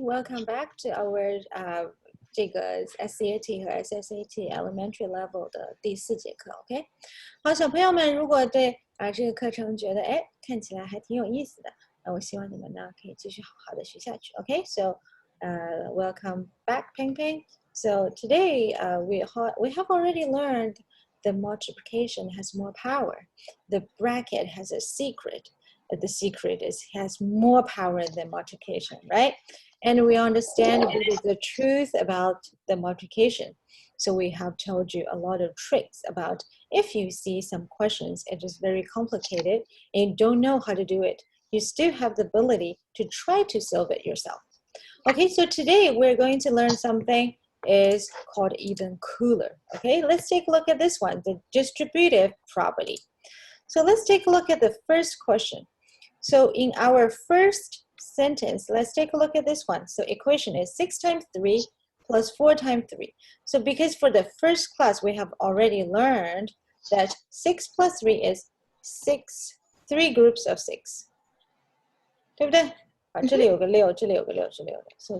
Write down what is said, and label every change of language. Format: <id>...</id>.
<en>Welcome back to our</en> <zh>这个</zh> <en>SAT 和 SSAT Elementary Level</en> <zh>的第4节课。 OK， 好，小朋友们，如果对这个课程觉得看起来还挺有意思的，那我希望你们呢可以继续好好的学下去。</zh> <en>OK，so welcome back, Ping Ping. So today we have already learned the multiplication has more power. The bracket has a secret. The secret is has more power than multiplication, right? And we understand what is the truth about the multiplication. So we have told you a lot of tricks about if you see some questions, it is very complicated and you don't know how to do it, you still have the ability to try to solve it yourself. Okay, so today we're going to learn something is called even cooler. Okay, let's take a look at this one, the distributive property. So let's take a look at the first question. So in our first sentence, let's take a look at this one. So equation is 6 times 3 plus 4 times 3. So because for the first class, we have already learned that 6 plus 3 is 6, 3 groups of 6.</en> <zh>对不对？这里有个6, 这里有个6, 这里有个6.</zh>